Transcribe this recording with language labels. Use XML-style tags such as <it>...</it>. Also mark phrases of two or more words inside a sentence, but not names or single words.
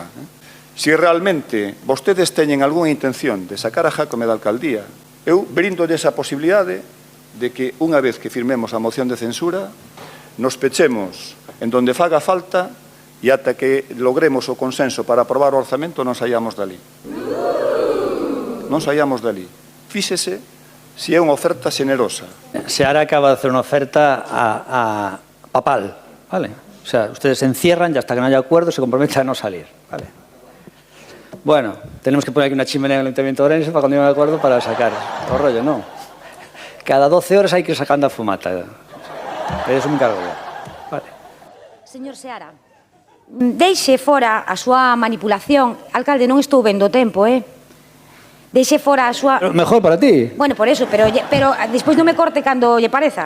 <gl>Se realmente vostedes teñen algunha intención de sacar a Jácome da alcaldía, eu brindolle esa posibilidade de que unha vez que firmemos a moción de censura nos pechemos en donde faga falta e ata que logremos o consenso para aprobar o orzamento non saíamos dali. Non saíamos dali. Fíxese se é unha oferta xenerosa.</gl> <es>Seara acaba de hacer unha oferta a papal, ¿vale? O sea, ustedes se encierran y hasta que no haya acuerdo se comprometen a no salir, ¿vale? Bueno, tenemos que poner aquí una chimenea en el Ayuntamiento de Ourense para cuando haya acuerdo para sacar o rollo, ¿no?</es> <gl>Cada 12 horas hai que ir sacando a fumata.</gl> <es>Eso me encargo yo. Vale.</es> <gl>Señor Seara, deixe fora a súa manipulación. Alcalde, non estou vendo o tempo, Deixe fora a súa...</gl> <es>Pero mejor para ti.</es> <gl>Bueno,</gl> <es>por eso,</es> <gl>pero despois non me corte cando lle pareza.</gl>